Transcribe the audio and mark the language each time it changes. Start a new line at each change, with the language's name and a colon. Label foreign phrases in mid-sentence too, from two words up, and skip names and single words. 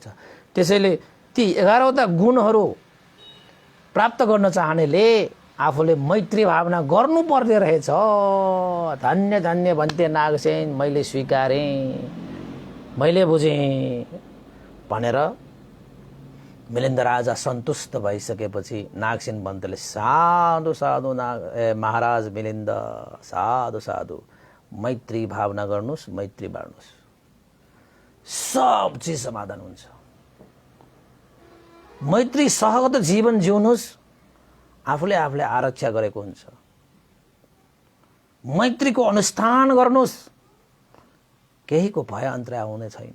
Nepali: त्यसैले ती 11वटा गुणहरू प्राप्त गर्न चाहनेले आफूले मैत्री भावना गर्नुपर्ने रहेछ। धन्य धन्य भन्थे नागसेन, मैले स्वीकारेँ, मैले बुझेँ भनेर मिलिन्द राजा सन्तुष्ट भइसकेपछि नागसेन बन्तले
Pali: साधु साधु महाराज मिलिन्द, साधु साधु,
Nepali: मैत्री भावना गर्नुहोस्, मैत्री बाँड्नुहोस्, सब चिज समाधान हुन्छ। मैत्री सहगत जीवन जिउनुहोस्, आफूले आफूले आरक्षा गरेको हुन्छ। मैत्रीको अनुष्ठान गर्नुहोस्, केहीको भय अन्तराय हुने छैन।